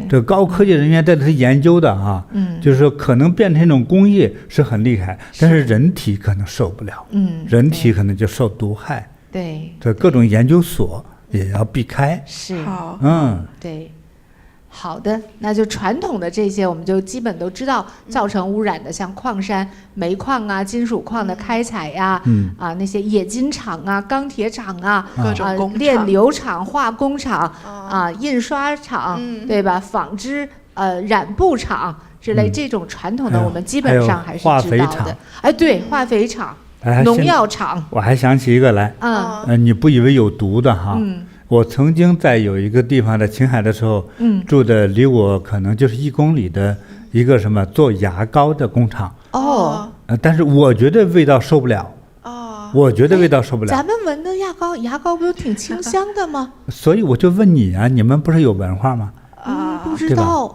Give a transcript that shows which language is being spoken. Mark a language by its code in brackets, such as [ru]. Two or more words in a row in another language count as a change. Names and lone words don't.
[zh] 這高科技人員在這研究的就是說可能變成一種工業是很厲害，但是人體可能受不了，人體可能就受毒害，对，这各種研究所也要避開。是，對。好的，那就傳統的這些我們就基本都知道造成污染的，像礦山、煤礦啊、金屬礦的開採呀，那些冶金廠啊、鋼鐵廠啊、煉油廠、化工廠印刷廠，對吧？紡織染布廠之類這種傳統的，我們基本上還是知道的。哎，對，化肥廠、農藥廠。我還想起一個來，你不以為有毒的哈？我曾經在有一個地方在青海的時候，住的離我可能就是1公里的一個什麼做牙膏的工廠。但是我覺得味道受不了。我覺得味道受不了。咱們聞的牙膏不都挺清香的嗎？所以我就問你啊，你們不是有文化嗎？不知道。